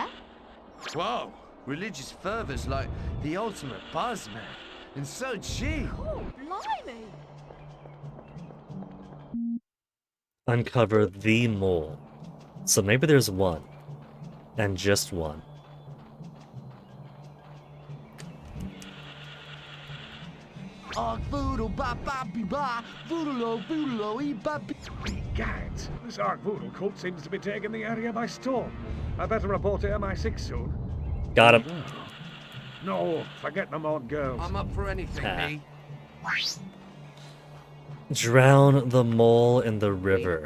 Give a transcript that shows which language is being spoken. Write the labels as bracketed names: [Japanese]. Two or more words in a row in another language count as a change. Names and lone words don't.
[English] Whoa, religious fervor's like the ultimate buzz, man. And so cheap. Oh, blimey! Uncover the mole. So maybe there's one. And just one. Arkvoodle ba ba be ba, voodle e ba be... Gads, this Arkvoodle cult seems to be taking the area by storm. I better report to MI6 soon. Got him. No, forget them odd girls. I'm up for anything, me. Drown the mole in the river.